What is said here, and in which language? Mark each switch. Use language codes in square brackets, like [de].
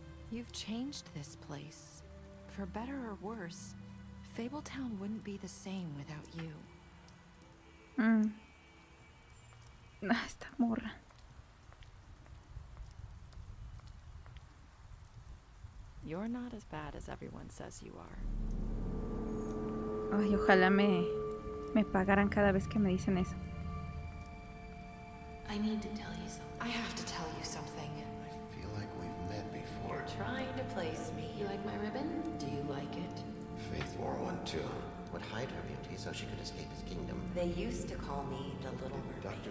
[en] You've changed this place. For better or worse, Fabletown wouldn't be the same without you. [es] Esta morra. [en] You're not as bad as everyone says you are. [es] Ay, ojalá me pagaran cada vez que me dicen eso. [en] I need to tell you something. I have to tell you something. I feel like we've met before. You're trying to place me. You like my ribbon? Do you like it? Faith wore one too. Would hide her beauty so she could escape his kingdom. They used to call me the Little Mermaid. Dr.